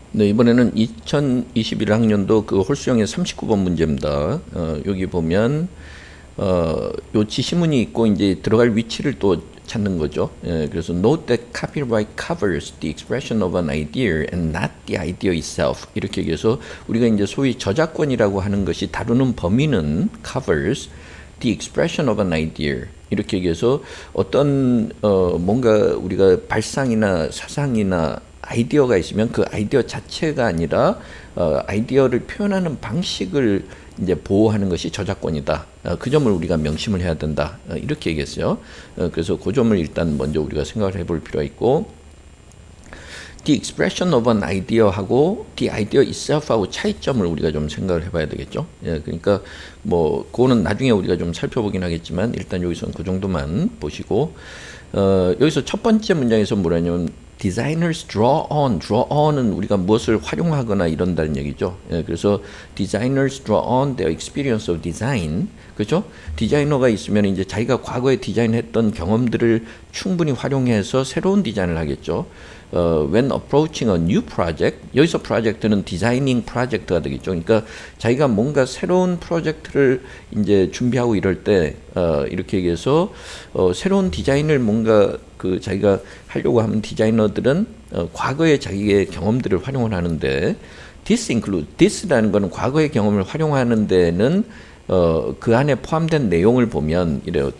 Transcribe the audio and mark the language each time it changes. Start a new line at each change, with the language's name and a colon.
Korean: 네, 이번에는 2021학년도 그 홀수형의 39번 문제입니다. 여기 보면 요 지시문이 있고 이제 들어갈 위치를 또 찾는 거죠.
English: 그래서 note that copyright covers the expression of an idea and not the idea itself.
Korean: 이렇게 얘기해서 우리가 이제 소위 저작권이라고 하는 것이 다루는 범위는
English: covers the expression of an idea.
Korean: 이렇게 얘기해서 어떤 뭔가 우리가 발상이나 사상이나 아이디어가 있으면 그 아이디어 자체가 아니라 아이디어를 표현하는 방식을 이제 보호하는 것이 저작권이다. 그 점을 우리가 명심을 해야 된다. 이렇게 얘기했어요. 그래서 그 점을 일단 먼저 우리가 생각을 해볼 필요가 있고,
English: the expression of an idea
Korean: 하고
English: the idea itself
Korean: 하고 차이점을 우리가 좀 생각을 해봐야 되겠죠. 그러니까 뭐 그거는 나중에 우리가 좀 살펴보긴 하겠지만 일단 여기서는 그 정도만 보시고, 여기서 첫 번째 문장에서 뭐라냐면
English: designers draw on
Korean: 은 우리가 무엇을 활용하거나 이런다는 얘기죠.
English: 그래서 designers draw on their experience of design.
Korean: 그렇죠? 디자이너가 있으면 이제 자기가 과거에 디자인했던 경험들을 충분히 활용해서 새로운 디자인을 하겠죠.
English: When approaching a new project,
Korean: 여기서 프로젝트는 디자이닝 프로젝트가 되겠죠. 그러니까 자기가 뭔가 새로운 프로젝트를 이제 준비하고 이럴 때 이렇게 얘기해서 새로운 디자인을 뭔가 그 자기가 하려고 하면 디자이너들은 과거의 자기의 경험들을 활용을 하는데, this라는 거는 과거의 경험을 활용하는 데는 그 안에 포함된 내용을 보면 이래요.